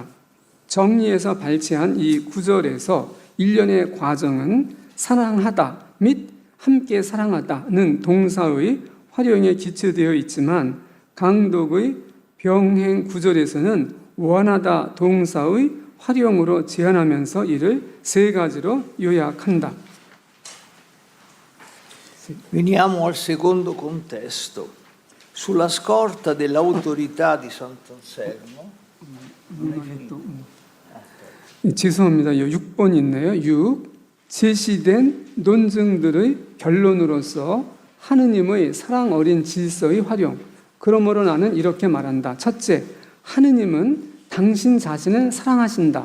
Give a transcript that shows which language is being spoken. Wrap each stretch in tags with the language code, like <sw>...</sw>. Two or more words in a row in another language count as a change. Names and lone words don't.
<ko>정리해서 발췌한 이 구절에서 일련의 과정은 사랑하다 및 함께 사랑하다는 동사의 활용에 기초되어 있지만 강독의 병행 구절에서는 원하다 동사의 활용으로 제한하면서 이를 세 가지로 요약한다.</ko> <it>Veniamo al secondo contesto. Sulla scorta dell'autorità di Sant'Anselmo.</it> <ko>죄송합니다. 6번 있네요. 6. 제시된 논증들의 결론으로서 하느님의 사랑 어린 질서의 활용. 그러므로 나는 이렇게 말한다. 첫째, 하느님은 당신 자신을 사랑하신다.</ko>